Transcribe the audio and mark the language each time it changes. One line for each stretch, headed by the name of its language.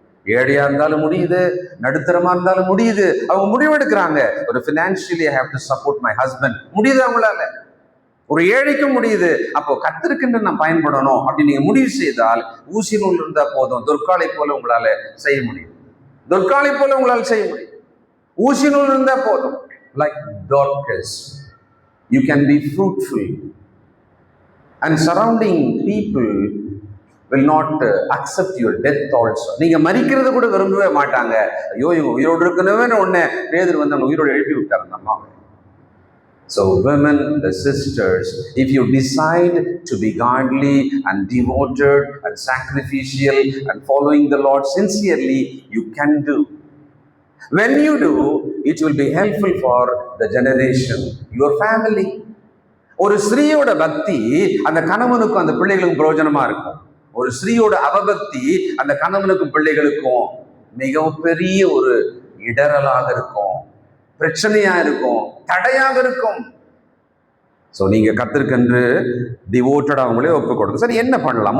Tamil: ஏழையா இருந்தாலும் முடியுது, நடுத்தரமா இருந்தாலும் முடியுது. அவங்க முடிவெடுக்கிறாங்க. ஒரு
English: financially I have to support my husband,
Tamil: முடியுது அவங்களால. ஒரு ஏழைக்கும் முடியுது. அப்போ கர்த்தருக்கென்று நான் பயன்படணும் அப்படின்னு நீங்க முடிவு செய்தால் ஊசி நூல் இருந்தா போதும், தொற்காலை போல உங்களால செய்ய முடியும். தொற்காலை போல உங்களால் செய்ய முடியும். ஊசி நூல் இருந்தா போதும்.
English: Like Dorcas, you can be fruitful, and surrounding people will not accept your death also.
Tamil: நீங்க மரிக்கிறது கூட விரும்பவே மாட்டாங்க. ஐயோ இவங்க உயிரோடு இருக்கணுமே ஒண்ணு பேதுரு வந்து அவங்க உயிரோடு எழுப்பி விட்டாங்க அம்மா.
English: So women, the sisters, if you decide to be godly and devoted and sacrificial and following the Lord sincerely, you can do. When you do, it will be helpful for the generation, your family.
Tamil: ஒரு ஸ்திரீயோட பக்தி அந்த கணவனுக்கும் அந்த பிள்ளைகளுக்கும் பிரயோஜனமா இருக்கும். ஒரு ஸ்திரீயோட அவபக்தி அந்த கணவனுக்கும் பிள்ளைகளுக்கும் மிகவும் பெரிய ஒரு இடரலாக இருக்கும், பிரச்சனையா இருக்கும், தடையாக இருக்கும். ஸோ நீங்க கர்த்தருக்கென்று டிவோட்டட் அவங்களே ஒப்புக் கொடுங்க. சரி, என்ன பண்ணலாம்?